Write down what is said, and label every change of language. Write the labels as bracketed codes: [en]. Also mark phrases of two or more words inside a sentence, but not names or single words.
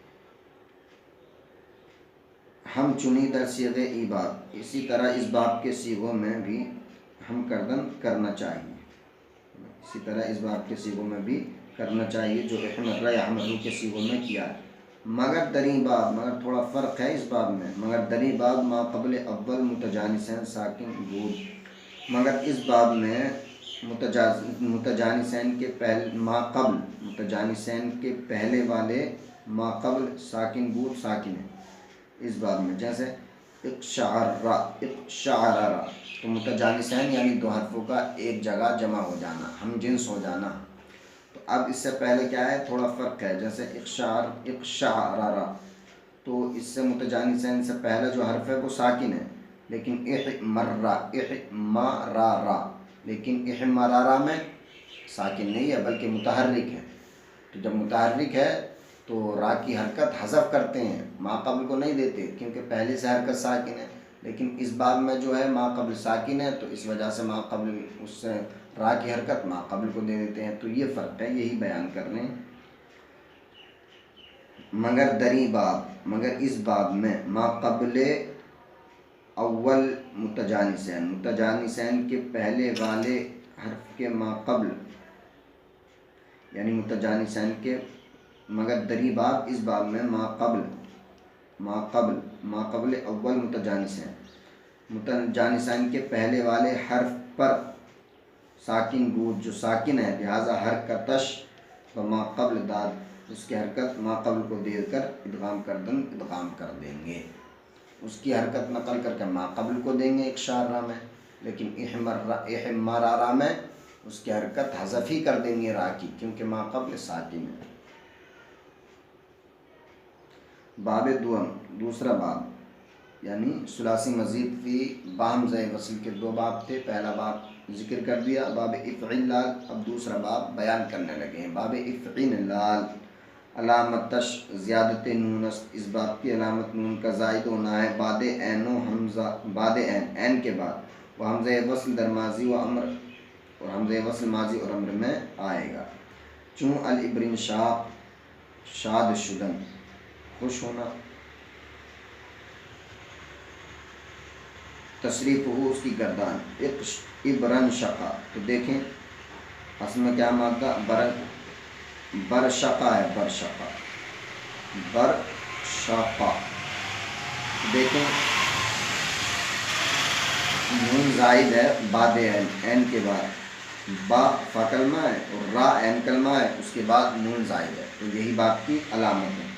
[fa] ہم چنی در صیغہ ای باب، [ur] اسی طرح اس باب کے صیغوں میں بھی ہم کردن کرنا چاہیے، اسی طرح اس باب کے صیغوں میں بھی کرنا چاہیے جو احمرہ یحمرو کے صیغوں میں کیا ہے۔ [fa] مگر دری باب، مگر [ur] تھوڑا فرق ہے اس باب میں، [fa] مگر دری باب ما قبل اول متجانسین ساکن بود، [ur] مگر اس باب میں متجانسین کے متجانسین کے پہلے والے ما قبل [fa] ساکن بود [ur] ساکن ہے اس باب میں، جیسے اقشعرہ، اقشعرہ، تو متجانسین یعنی دو حرفوں کا ایک جگہ جمع ہو جانا، ہم جنس ہو جانا۔ تو اب اس سے پہلے کیا ہے، تھوڑا فرق ہے، جیسے اقشعرہ، تو اس سے متجانسین سے پہلا جو حرف ہے وہ ساکن ہے، لیکن احمرہ، احمرارہ، لیکن احمرارہ میں ساکن نہیں ہے بلکہ متحرک ہے، تو جب متحرک ہے تو را کی حرکت حذف کرتے ہیں، ما قبل کو نہیں دیتے کیونکہ پہلے سے حرکت ساکن ہے، لیکن اس باب میں جو ہے ما قبل ساکن ہے، تو اس وجہ سے ما قبل، اس سے را کی حرکت ما قبل کو دے دیتے ہیں، تو یہ فرق ہے، یہی بیان کر رہے ہیں۔ [fa] مگر دری باب، [ur] مگر اس باب میں ما قبل اول متجانسین، متجانسین کے پہلے والے حرف کے ما قبل، یعنی متجانسین کے، [fa] مگر دری باب [ur] اس باب میں ما قبل اول متجانسین کے پہلے والے حرف پر [fa] ساکن بود، [ur] جو ساکن ہے، [fa] لہذا حرکتش و ما قبل داد، [ur] اس کی حرکت ما قبل کو دے کر ادغام کر دیں گے، اس کی حرکت نقل کر کے ما قبل کو دیں گے اقشارہ میں، لیکن احمرارہ میں اس کی حرکت حذف ہی کر دیں گے را کی، کیونکہ ما قبل ساکن ہے۔ باب دوم، دوسرا باب، یعنی ثلاثی مزید فی بہمزہ وصل کے دو باب تھے، پہلا باب ذکر کر دیا باب افعلال، اب دوسرا باب بیان کرنے لگے ہیں۔ [fa] باب افعلال، علامتش زیادت نون است، [ur] اس باب کی علامت نون کا زائد ہونا ہے [fa] بعد عین و حمزہ، [ur] بعد عین کے بعد، وہ [fa] حمزہ وصل در ماضی و امر، [ur] اور حمزہ وصل ماضی اور امر میں آئے گا، [fa] چون الابرن شاد شدن، [ur] خوش ہونا، تصریف ہو اس کی گردان، ابرن شقا، تو دیکھیں اصل میں کیا مادہ برشقا ہے، برشقا، دیکھیں نون زائد ہے بعد عین کے بعد، با فا کلمہ ہے اور را عین کلمہ ہے، اس کے بعد نون زائد ہے، تو یہی بات کی علامت ہے۔